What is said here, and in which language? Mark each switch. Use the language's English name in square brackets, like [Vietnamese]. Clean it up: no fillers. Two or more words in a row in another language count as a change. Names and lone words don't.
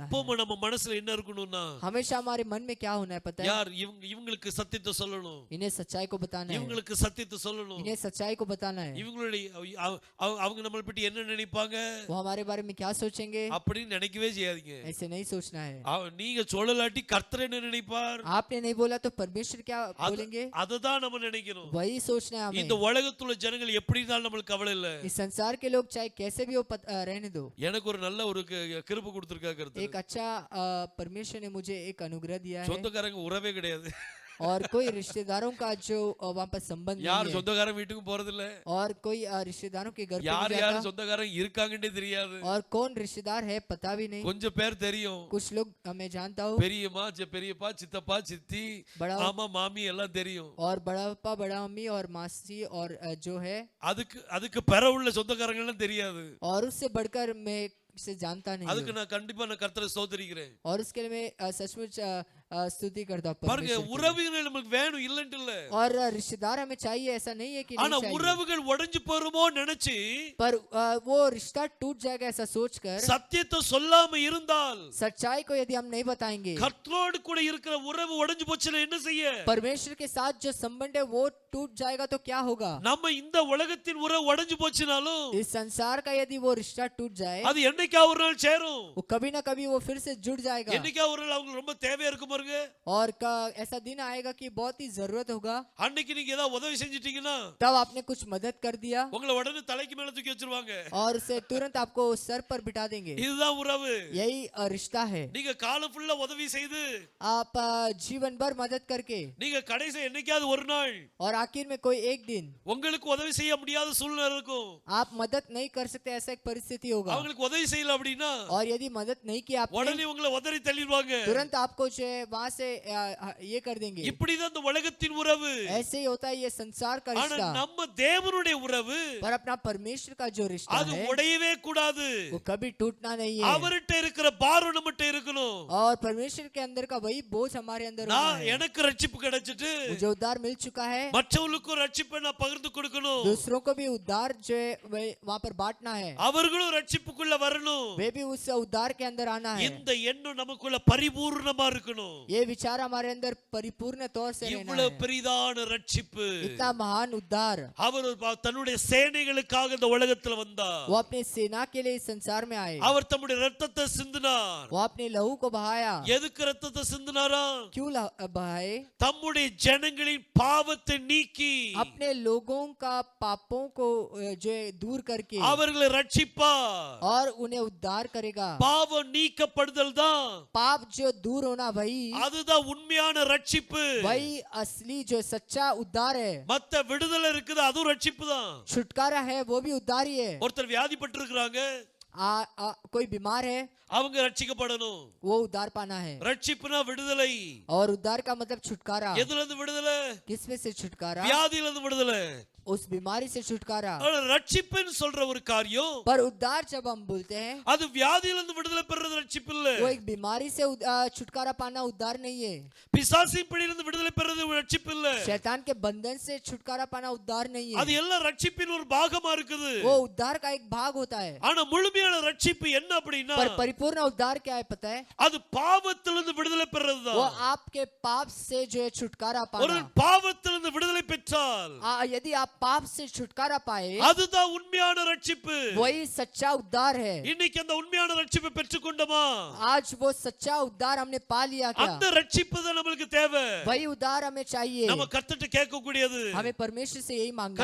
[Tamil] எப்பவும் நம்ம மனசுல என்ன இருக்கணும்னா, [Hindi] हमेशा हमारे मन में क्या होना है पता है? [Tamil] யார் இவங்களுக்கு சத்தியத்தை சொல்லணும், [Hindi] इन्हें सच्चाई को बताना है, [Tamil] இவங்களுக்கு சத்தியத்தை சொல்லணும், [Hindi] इन्हें सच्चाई को बताना है। [Tamil] இவங்களுடைய அவங்க நம்மளை பற்றி என்ன நினைப்பாங்க, [Hindi] वो हमारे बारे में क्या सोचेंगे, [Tamil] அப்படின்னு நினைக்கவே செய்யாதீங்க. [Hindi] ऐसे नहीं सोचना है। [Tamil] நீங்க சொல்லலாட்டி கர்த்தர் என்ன நினைப்பார், [Hindi] आपने नहीं बोला तो परमेश्वर क्या बोलेंगे, [Tamil] அததான் நம்ம நினைக்கணும். [Hindi] वही सोचना है [Tamil] இந்த [Hindi] हमें। [Tamil] உலகத்துல ஜனங்கள் எப்படி இருந்தாலும் நம்மளுக்கு கவலை இல்ல. [Hindi] इस संसार के लोग चाहे कैसे भी हो रहने दो। [Tamil] எனக்கு ஒரு நல்ல ஒரு கிருபை கொடுத்திருக்காரு கர்த்தர். [Hindi] एक अच्छा परमेश्वर ने मुझे एक अनुग्रह दिया है [Tamil] சொந்தக்காரங்க உறவே கிடையாது. [Hindi] और कोई रिश्तेदारों का जो वहाँ पर संबंध [Tamil] யார் [Hindi] नहीं है [Tamil] சொந்தக்காரன் வீட்டுக்கு போறது இல்ல. [Hindi] और कोई रिश्तेदारों के घर पे [Tamil] யார் [Hindi] नहीं [Tamil] யார் [Hindi] जाता [Tamil] சொந்தக்காரங்க இருக்காங்கன்னே தெரியாது. [Hindi] और कौन रिश्तेदार है पता भी नहीं। [Tamil] கொஞ்சம் பேர் தெரியும். [Hindi] कुछ लोग मैं जानता हूँ [Tamil] பெரியம்மா பெரியப்பா சித்தப்பா சித்தி [Hindi] बड़ा [Tamil] மாமா மாமி எல்லாம் தெரியும். [Hindi] और बड़ा पापा बड़ा मम्मी और मासी और जो है [Tamil] அதுக்கு பெற உள்ள சொந்தக்காரங்க எல்லாம் தெரியாது. [Hindi] और उससे बढ़कर मैं से जानता नहीं [Tamil] அதுக்கு [Hindi] हूँ। [Tamil] நான் கண்டிப்பா நான் கர்த்தரை ஸ்தோத்திரிக்கிறேன். [Hindi] और उसके लिए मैं सचमुच स्तुति करता हूँ [Tamil] பாருங்க, [Hindi] परमेश्वर की। [Tamil] உறவுகள் நமக்கு வேணும் இல்லன்ட்டு இல்ல. [Hindi] और रिश्तेदार हमें चाहिए ऐसा नहीं है कि [Tamil] ஆனா [Hindi] नहीं चाहिए। [Tamil] உறவுகள் உடைஞ்சு போறமோ நினைச்சு [Hindi] पर वो रिश्ता टूट जाएगा ऐसा सोचकर [Tamil] சத்தியத்தை சொல்லாம இருந்தால், [Hindi] सच्चाई को यदि हम नहीं बताएंगे, [Tamil] கர்த்தரோடு கூட இருக்கிற உறவு உடைஞ்சு போச்சுன்னா என்ன செய்ய? [Hindi] परमेश्वर के साथ जो संबंध है वो टूट जाएगा तो क्या होगा? [Tamil] நம்ம இந்த உலகத்தின் உறவு உடைஞ்சு போச்சுனாலும் [Hindi] इस संसार का यदि वो रिश्ता टूट जाए, [Tamil] அது என்னைக்கா ஒரு நாள் சேரும். [Hindi] वो कभी ना कभी वो फिर से जुड़ जाएगा। [Tamil] என்னைக்கா ஒரு நாள் அவங்களுக்கு ரொம்ப தேவையா இருக்கும் பாருங்க. [Hindi] और ऐसा दिन आएगा कि बहुत ही जरूरत होगा। [Tamil] அன்னைக்கு நீங்க ஏதாவது உதவி செஞ்சிட்டீங்கன்னா [Hindi] तब आपने कुछ मदद कर दिया [Tamil] உங்களை உடனே தலைக்கு மேல தூக்கி வச்சிருவாங்க. [Hindi] और उसे तुरंत आपको सर पर बिठा देंगे। [Tamil] இதுதான் உறவு. [Hindi] यही रिश्ता है। [Tamil] நீங்க காலம் ஃபுல்லா உதவி செய்து [Hindi] आप जीवन भर मदद करके [Tamil] நீங்க கடைசி என்னைக்காவது ஒரு நாள் [Hindi] और आखिर में कोई एक दिन [Tamil] உங்களுக்கு உதவி செய்ய முடியாத சூழ்நிலை இருக்கும். [Hindi] आप मदद नहीं कर सकते ऐसा एक परिस्थिति होगा। [Tamil] அவங்களுக்கு உதவி செய்யல அப்படின்னா [Hindi] और यदि मदद नहीं की आपने, [Tamil] உடனே உங்களை உதறி தள்ளிடுவாங்க. [Hindi] तुरंत आपको जो है वहां से ये कर देंगे। [Tamil] இப்படிதான் இந்த உலகத்தின் உறவு. [Hindi] ऐसे ही होता है ये संसार का [Tamil] ஆனா [Hindi] रिश्ता। [Tamil] நம்ம தேவனுடைய உறவு [Hindi] पर अपना परमेश्वर का जो रिश्ता [Tamil] அது [Hindi] है [Tamil] உடையவே கூடாது. [Hindi] वो कभी टूटना नहीं है। [Tamil] அவர்கிட்ட இருக்கிற பாரம் நம்மகிட்ட இருக்கணும். [Hindi] और परमेश्वर के अंदर का वही बोझ हमारे अंदर होना [Tamil] நான் [Hindi] है। [Tamil] எனக்கு ரட்சிப்பு கிடைச்சிட்டு [Hindi] मुझे उद्धार मिल चुका है, [Tamil] மற்றவங்களுக்கும் ரட்சிப்பை நான் பகிர்ந்து கொடுக்கணும். [Hindi] दूसरों को भी उद्धार जो है वहाँ पर बांटना है। [Tamil] அவர்களும் ரட்சிப்புக்குள்ள வரணும். [Hindi] वे भी उस उद्धार के अंदर आना है। [Tamil] இந்த எண்ணம் நமக்குள்ள பரிபூர்ணமா இருக்கணும். [Hindi] ये विचार हमारे अंदर परिपूर्ण तौर से रहना [Tamil] இவ்வளவு [Hindi] है। [Tamil] பெரிதான ரட்சிப்பு. [Hindi] इतना महान उद्धार [Tamil] அவர் தன்னுடைய சேனைகளுக்காக இந்த உலகத்துல வந்தார். [Hindi] वो अपने सेना के लिए इस संसार में आए। [Tamil] அவர் தம்முடைய ரத்தத்தை சிந்தினார். [Hindi] वो अपने लहू को बहाया। [Tamil] எதுக்கு ரத்தத்தை சிந்தினாரா? [Hindi] क्यों बहाए? [Tamil] தம்முடைய ஜனங்களின் பாவத்தை நீக்கி [Hindi] अपने लोगों का पापों को जो है दूर करके [Tamil] அவர்களை ரட்சிப்பார். [Hindi] और उन्हें उद्धार करेगा। [Tamil] பாவம் நீக்கப்படுதல் தான், [Hindi] पाप जो दूर होना वही [Tamil] அதுதான் உண்மையான ரட்சிப்பு. [Hindi] वही असली जो सच्चा उद्धार है। [Tamil] மத்த விடுதலை இருக்குது, அதுவும் ரட்சிப்பு தான். [Hindi] छुटकारा है वो भी उद्धार ही है। [Tamil] ஒருத்தர் வியாதிப்பட்டு இருக்கிறாங்க, [Hindi] कोई बीमार है [Tamil] அவங்க ரட்சிக்கப்படணும். [Hindi] वो उद्धार पाना है। [Tamil] ரட்சிப்புனா விடுதலை. [Hindi] और उद्धार का मतलब छुटकारा। [Tamil] எதுல இருந்து விடுதலை? [Hindi] किसमें से छुटकारा? [Tamil] வியாதியில இருந்து விடுதலை. [Hindi] उस बीमारी से छुटकारा। [Tamil] ரட்சிப்புன்னு சொல்ற ஒரு காரியம், [Hindi] पर उद्धार जब हम बोलते हैं [Tamil] அது வியாதியில இருந்து விடுதலை பெறது ரட்சிப்பு இல்ல. [Hindi] वो एक बीमारी से छुटकारा पाना उद्धार नहीं है। [Tamil] பிசாசின் பிடியில இருந்து விடுதலை பெறது ரட்சிப்பு இல்ல. [Hindi] शैतान के बंधन से छुटकारा पाना उद्धार नहीं [Tamil] அது [Hindi] है। [Tamil] எல்லாம் ரட்சிப்பின் ஒரு பாகமா இருக்குது. [Hindi] वो उद्धार का एक भाग होता है। [Tamil] ஆனா முழுமையான ரட்சிப்பு என்ன அப்படின்னா, [Hindi] पर परिपूर्ण उद्धार क्या है पता है? [Tamil] அது பாவத்திலிருந்து விடுதலை பெறதுதான். [Hindi] वो आपके पाप से जो है छुटकारा [Tamil] ஒரு [Hindi] पाना। [Tamil] பாவத்திலிருந்து விடுதலை பெற்றால் [Hindi] यदि आप पाप से छुटकारा पाए [Tamil] அதுதான் உண்மையான ரட்சிப்பு. [Hindi] वही सच्चा उद्धार है। [Tamil] இன்னைக்கு அந்த உண்மையான ரட்சிப்பை பெற்றுக்கொண்டோமா? [Hindi] आज वो सच्चा उद्धार हमने पा लिया क्या? [Tamil] அந்த ரட்சிப்பு தான் நமக்கு தேவை. [Hindi] वही उद्धार हमें चाहिए। [Tamil] நம்ம கர்த்தர்ட்ட கேட்க கூடியது, [Hindi] हमें परमेश्वर से यही मांगना